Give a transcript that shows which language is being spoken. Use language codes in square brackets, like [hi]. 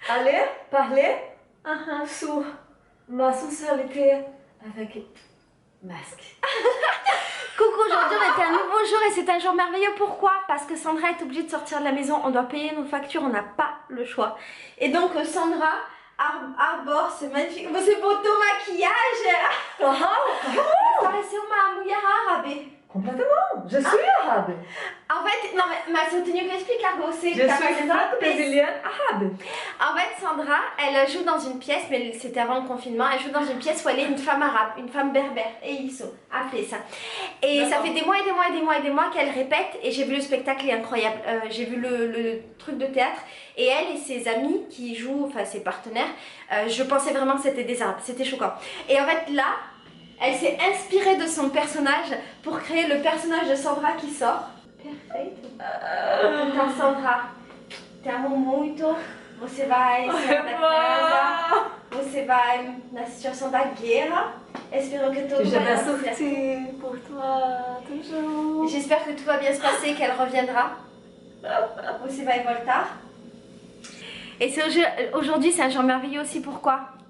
[fr] aller parler sur ma socialité avec masque. Coucou, aujourd'hui on était un nouveau jour et c'est un jour merveilleux. Pourquoi? Parce que Sandra est obligée de sortir de la maison, on doit payer nos factures, on n'a pas le choix. Et donc Sandra arbore ce magnifique... [pt] Você botou maquillage! Pareceu uma mulher árabe. [fr] Complètement, je suis arabe. En fait, non mais [pt] eu tenho que explicar que você... [fr] Je suis brésilienne arabe. En fait, Sandra, elle joue dans une pièce, mais c'était avant le confinement, elle joue dans une pièce où elle est une femme arabe, une femme berbère, et ils sont appelés ça. Et ça fait des mois et des mois et des mois et des mois qu'elle répète, et j'ai vu le spectacle, il est incroyable. J'ai vu le truc de théâtre, et elle et ses amis qui jouent, enfin ses partenaires, je pensais vraiment que c'était des arabes, c'était choquant. Et en fait là, elle s'est inspirée de son personnage pour créer le personnage de Sandra qui sort. [pt] Perfeito. Então Sandra, te amo muito. Você vai sair da casa. Você vai na situação da guerra. Espero que tudo [fr] Je [pt] vai dar certo. [fr] sortir pour toi, toujours. J'espère que tout va bien se passer, qu'elle reviendra. [pt] Você vai voltar. [fr] Et aujourd'hui, c'est un jour merveilleux aussi. Pourquoi?